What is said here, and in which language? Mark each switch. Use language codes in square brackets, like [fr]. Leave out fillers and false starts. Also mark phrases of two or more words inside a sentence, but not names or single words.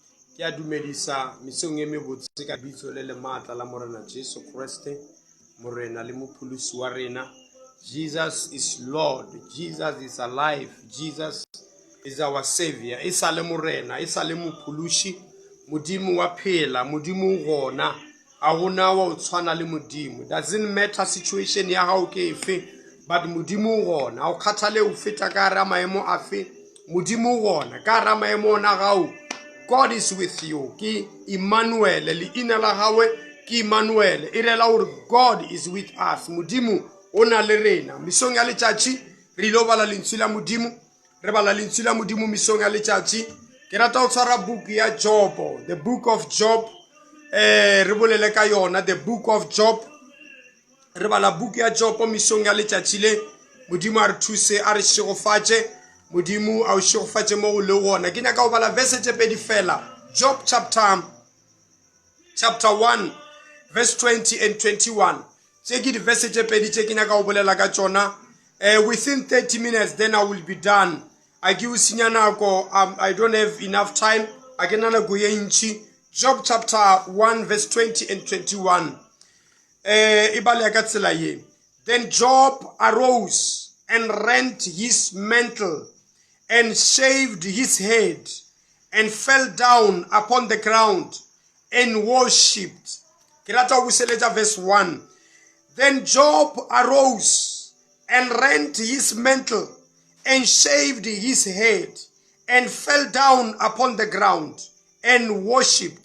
[st] Ke a dumedisa misong e mebotse ka bitso le maatla la Morena Jesu Kriste, Morena le mopholosi wa rena. [en] Jesus is Lord. Jesus is alive. Jesus is our Savior. [st] E sa le Morena, e sa le mopholosi, Modimo wa phela, Modimo o gona. A gona wa o tshwana le Modimo. [en] Doesn't matter situation [st] ya hao ke efe, but Modimo o gona. A o khathale o feta ka hara maemo afe, Modimo o gona. Ka hara maemo ona gao, [en] God is with you. [st] Ki Emmanuel, leina la gawe ki Emmanuel. E rela hore [en] God is with us. [st] Modimo o na le rena. [nso] Misong ya letšatši re ile bala lentswe la Modimo. Re bala lentswe la Modimo misong ya letšatši. [st] Ke rata ho tshwara book ya Job, [en] the book of Job. [st] Re bolele ka yona, [en] the book of Job. [st] Re bala book ya Job misong ya letšatši le. [nso] Modimo a re thuse, a re šegofatše. Modimo a o šegofatše mo go le gona. Ke nyaka go bala verse tše pedi fela. [en] Job chapter 1 verse 20 and 21. [nso] Tše ke di verse tše pedi tše ke nyaka go bolela ka tšona. [en] Within 30 minutes then I will be done. [nso] A ke o senya nako, [en] I don't have enough time. [nso] A ke na nako ye ntši. [en] Job chapter 1 verse 20 and 21. [nso] E balea ka tsela ye. [en] Then Job arose and rent his mantle and shaved his head and fell down upon the ground and worshipped. Verse 1. Then Job arose and rent his mantle and shaved his head and fell down upon the ground and worshipped.